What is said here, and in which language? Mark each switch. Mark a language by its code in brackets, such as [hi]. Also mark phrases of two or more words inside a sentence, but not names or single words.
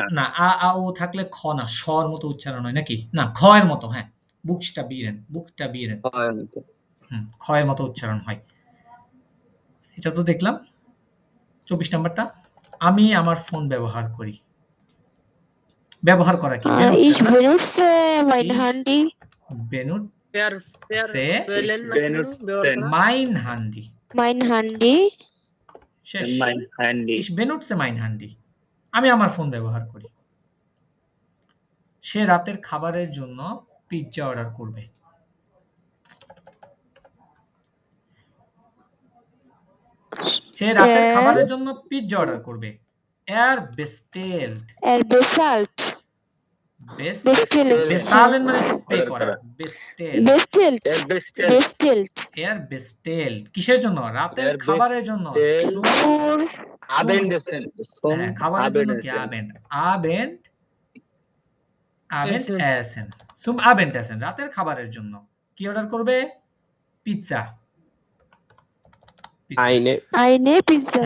[bn] না, আ ও থাকলে খ না, শ এর মতো উচ্চারণ হয় নাকি? না, খ এর মতো, হ্যাঁ। বুকসটা বিরেন। খয়ের মতো। খ এর মতো উচ্চারণ হয়। এটা তো দেখলাম। 24 নাম্বারটা, আমি আমার ফোন ব্যবহার করি। ব্যবহার করা কি? [de] Ich benutze mein Handy. benutze বেনুটসেন। mein Handy। Mein Handy. [bn] শেষ। [de] mein Handy. Ich benutze mein Handy। [bn] আমি আমার ফোন ব্যবহার করি। সে রাতের খাবারের জন্য পিৎজা অর্ডার করবে। সে রাতের খাবারের জন্য পিৎজা অর্ডার করবে। [de] Er bestellt। Er bezahlt. [bn] Bezahlen মানে হচ্ছে পে করা। Bestellt। [de] Bestellt. Er bestell. Bestellt. Er bestellt [bn] কিসের জন্য? রাতের [de] Er [bn] খাবারের জন্য। [de] bestellt। Für আবেন্ডেসেন। [bn] হ্যাঁ, খাবারের জন্য কি? [de] Abendessen। Zum Abendessen, [bn] রাতের খাবারের জন্য কি অর্ডার করবে? পিৎজা। [de] eine Pizza.